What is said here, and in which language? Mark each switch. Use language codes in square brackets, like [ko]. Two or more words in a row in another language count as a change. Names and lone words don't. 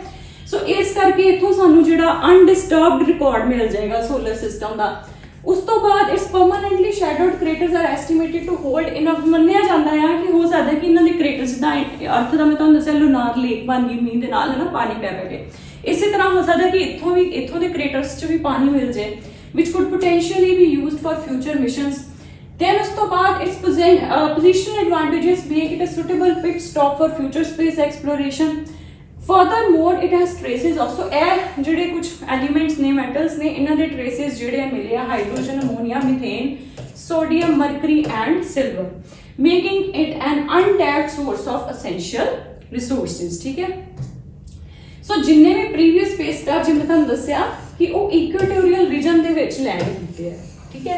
[pa] ਸੋ ਇਸ ਕਰਕੇ ਇੱਥੋਂ ਸਾਨੂੰ ਜਿਹੜਾ [en] undisturbed record [pa] ਮਿਲ ਜਾਏਗਾ [en] solar system [pa] ਦਾ। ਉਸ ਤੋਂ ਬਾਅਦ [en] its permanently shadowed craters are estimated to hold enough, [pa] ਮੰਨਿਆ ਜਾਂਦਾ ਹੈ ਕਿ ਹੋ ਸਕਦਾ ਕਿ ਇਹਨਾਂ ਦੇ ਕ੍ਰੇਟਰਸ ਜਿੱਦਾਂ ਅਰਥ ਦਾ ਮੈਂ ਤੁਹਾਨੂੰ ਦੱਸਿਆ [en] lunar lake [pa] ਬਣ ਗਈ ਮੀਂਹ ਦੇ ਨਾਲ, ਹੈ ਨਾ, ਪਾਣੀ ਪੈ ਕੇ, ਇਸੇ ਤਰ੍ਹਾਂ ਹੋ ਸਕਦਾ ਕਿ ਇੱਥੋਂ ਦੇ ਕ੍ਰੇਟਰਸ 'ਚ ਵੀ ਪਾਣੀ ਮਿਲ ਜਾਏ, [en] which could potentially be used for future missions. Then [pa] ਉਸ ਤੋਂ ਬਾਅਦ [en] its positional advantages make it a suitable pit stop for future space exploration. Furthermore, it has traces also, [pa] ਇਹ ਜਿਹੜੇ ਕੁਝ ਐਲੀਮੈਂਟਸ ਨੇ, ਮੈਟਲਸ ਨੇ, ਇਹਨਾਂ ਦੇ ਟ੍ਰੇਸਿਸ ਜਿਹੜੇ ਮਿਲੇ ਆ [en] hydrogen, ammonia, methane, sodium, mercury and silver, making it an untapped source of essential resources, [pa] ਠੀਕ ਹੈ। ਸੋ ਜਿੰਨੇ ਵੀ [en] previous space craft [pa] ਜਿਵੇਂ ਤੁਹਾਨੂੰ ਦੱਸਿਆ ਕਿ ਉਹ [en] equatorial region [pa] ਦੇ ਵਿੱਚ ਲੈਂਡ ਕੀਤੇ ਹੈ, ਠੀਕ ਹੈ।